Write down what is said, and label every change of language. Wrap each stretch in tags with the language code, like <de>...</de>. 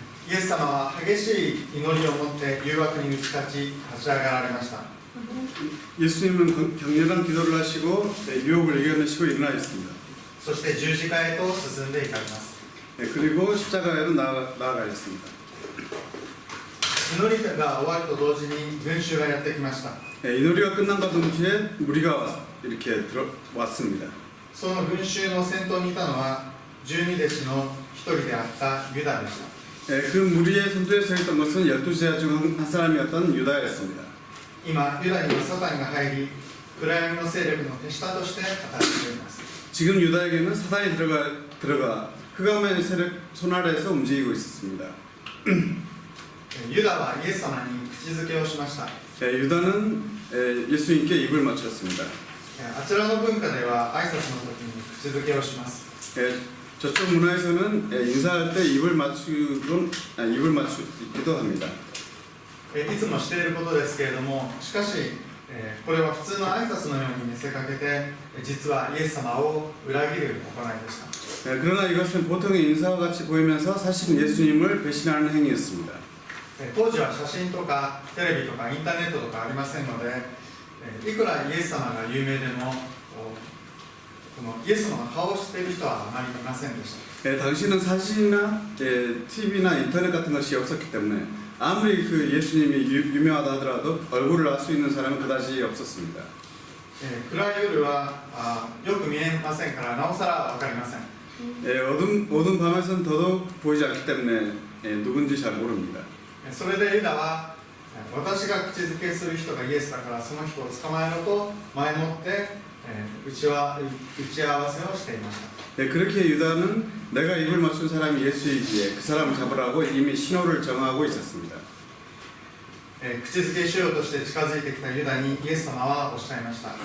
<ja>イエス様は激しい祈りを持って誘惑に打ち勝ち立ち上がられました。</ja> <ko>예수님은 격렬한 기도를 하시고 유혹을 이겨내시고 일어나셨습니다.</ko> <ja>そして十字架へと進んでいかれます。</ja> <ko>그리고 십자가에로 나아가셨습니다.</ko> <ja>祈りが終わると同時に群衆がやってきました。</ja> <ko>이 놀이가 끝난과 동시에 무리가 이렇게 들어왔습니다.</ko> <ja>その群衆の先頭にいたのは12弟子の一人であったユダでした。</ja> <ko>그 무리의 선두에 서 있던 것은 12제자 중 한 사람이었던 유다였습니다.</ko> <ja>今ユダにはサタンが入り暗闇の勢力の手下として働いています。</ja> <ko>지금 지금 유다에게는 사단이 들어가 흑암의 세력 손 아래에서 움직이고 있었습니다.</ko> <ja>ユダはイエス様に口づけをしました。</ja> <ko>유다는 예수님께 입을 맞췄습니다.</ko> <ja>あちらの文化では挨拶の時に口づけをします。</ja> <ko>저쪽 문화에서는 인사할 때 입을 맞추기도 합니다.</ko> <ja>いつもしていることですけれども、しかし、これは普通の挨拶のように見せかけて、実はイエス様を裏切る行いでした。</ja> <ko>그러나 이것은 보통의 인사와 같이 보이면서 사실은 예수님을 배신하는 행위였습니다.</ko> <ja>当時は写真とかテレビとかインターネットとかありませんので、いくらイエス様が有名でも、このイエス様の顔を知っている人はあまりいませんでした。</ja> <ko>당시는 사진이나 TV나 인터넷 같은 것이 없었기 때문에 아무리 그 예수님이 유명하다 하더라도 얼굴을 알 수 있는 사람은 그다지 없었습니다.</ko> <ja>暗い夜はよく見えませんからなおさら分かりません。</ja> <ko>어두운 밤에서는 더더욱 보이지 않기 때문에 누군지 잘 모릅니다.</ko> <ja>それでユダは私が口づけする人がイエスだからその人を捕まえろと前もって打ち合わせをしていました。</ja> <ko>그렇게 유다는 내가 입을 맞춘 사람이 예수이기에 그 사람을 잡으라고 이미 신호를 정하고 있었습니다.</ko> <ja>口づけしようとして近づいてきたユダにイエス様はおっしゃいました。</ja>